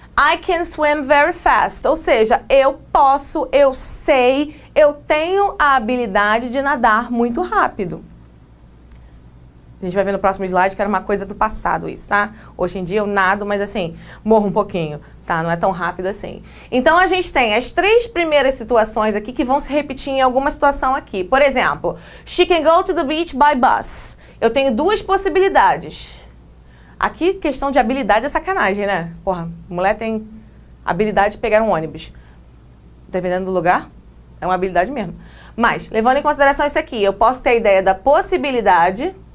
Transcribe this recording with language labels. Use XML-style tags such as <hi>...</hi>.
<en>I can swim very fast,</en> <pt>ou seja, eu posso, eu sei, eu tenho a habilidade de nadar muito rápido. A gente vai ver no próximo slide que era uma coisa do passado isso, tá? Hoje em dia eu nado, mas assim, morro um pouquinho, tá? Não é tão rápido assim. Então a gente tem as três primeiras situações aqui que vão se repetir em alguma situação aqui. Por exemplo,</pt> <en>she can go to the beach by bus.</en> <pt>Eu tenho duas possibilidades. Aqui, questão de habilidade é sacanagem, né? Porra, mulher tem habilidade de pegar um ônibus. Dependendo do lugar, é uma habilidade mesmo. Mas, levando em consideração isso aqui, eu posso ter a ideia da possibilidade.</pt>